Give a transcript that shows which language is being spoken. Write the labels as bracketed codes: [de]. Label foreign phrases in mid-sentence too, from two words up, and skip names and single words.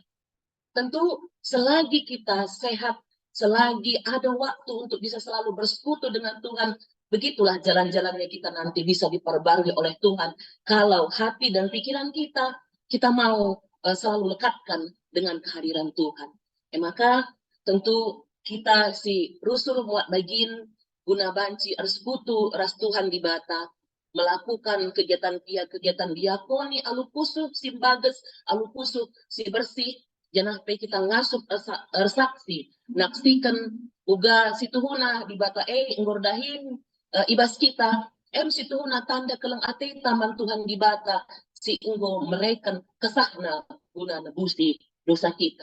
[id] Tentu selagi kita sehat, selagi ada waktu untuk bisa selalu bersekutu dengan Tuhan, begitulah jalan-jalannya kita nanti bisa diperbarui oleh Tuhan. Kalau hati dan pikiran kita mau selalu lekatkan dengan kehadiran Tuhan. [btx] Maka tentu kita si rusul muat bagin guna banci ersekutu ras Tuhan di bata, melakukan kegiatan diakoni alu pusuh si bagus, alu pusuh si bersih, janah pe kita ngasup ersaksi, naksikan uga situhuna di bata ngordahin ibas kita, situhuna tanda keleng ate taman Tuhan di bata, si enggo mereka kesahna guna nebusi dosa kita.